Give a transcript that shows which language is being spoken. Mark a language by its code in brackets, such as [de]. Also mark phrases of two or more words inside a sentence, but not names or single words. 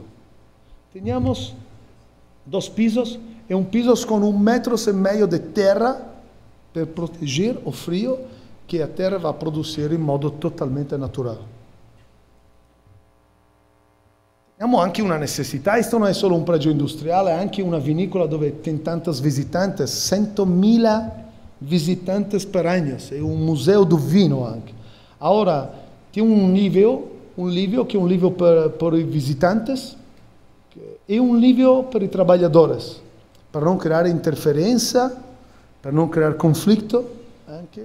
[it] Teniamo 2 pisos e un piso con 1,5 metri di terra per proteggere il frio che la terra va a produrre in modo totalmente naturale. Abbiamo anche una necessità, questo non è solo un pregio industriale, è anche una vinicola dove [pt] tem tantos visitantes, [it] 100.000 visitantes per anno, è un museo del vino anche. Ora, c'è un livio che è un livio per i visitantes e un livio per i lavoratori, per non creare interferenza, per non creare conflitto anche.